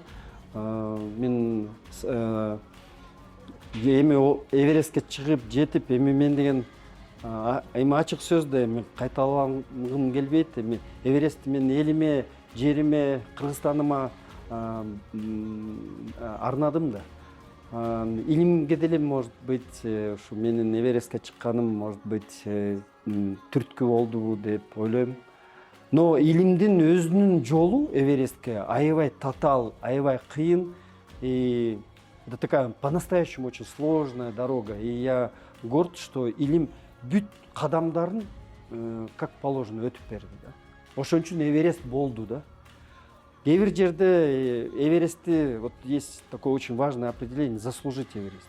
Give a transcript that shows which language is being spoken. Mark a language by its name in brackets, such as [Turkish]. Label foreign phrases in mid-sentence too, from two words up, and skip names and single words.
[Kyrgyz] Мен эми Эверестке чыгып жетип, эми мен деген эми ачык сөздө эми кайталагым келбейт. Эми Эверестти мен элиме, жериме, Кыргызстаныма арнадым да. Илимге деле, [Russian] может быть, [Kyrgyz] ушу менин Эверестке чыкканым, [Russian] может быть, [Kyrgyz] түрткү болдубу деп ойлойм. Но илимдин өзүнүн жолу Эверестке аябай татаал, аябай кыйын. [Russian] И это такая по-настоящему очень сложная дорога. И я горд, что [Kyrgyz] илим бүт кадамдарын [Russian] как положено [Kyrgyz] өтүп берди да. Ошон үчүн Эверест болду да. Кээ бир жерде Эверестти, [Russian] вот есть такое очень важное определение, заслужить Эверест.